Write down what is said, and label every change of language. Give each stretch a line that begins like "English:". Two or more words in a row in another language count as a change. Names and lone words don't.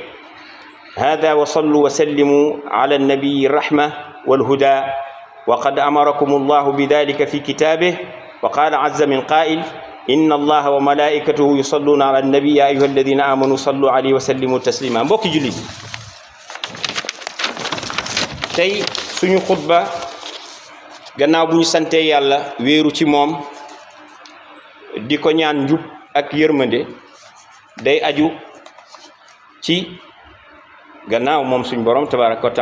Arabic: هذا وصلوا وسلموا على النبي الرحمة والهدى، وقد أمركم الله بذلك في كتابه، وقال عز من قائل: إن الله وملائكته يصلون على النبي يا أيها الذين آمنوا صلوا عليه وسلموا تسليما.
Wolof: mbokki jullit tey suñu xutba gannaaw bu ñu santee yàlla wéeru ci moom di ko ñaan njub ak yërmande day aju ci gannaaw moom suñ borom
Arabic: تبارك و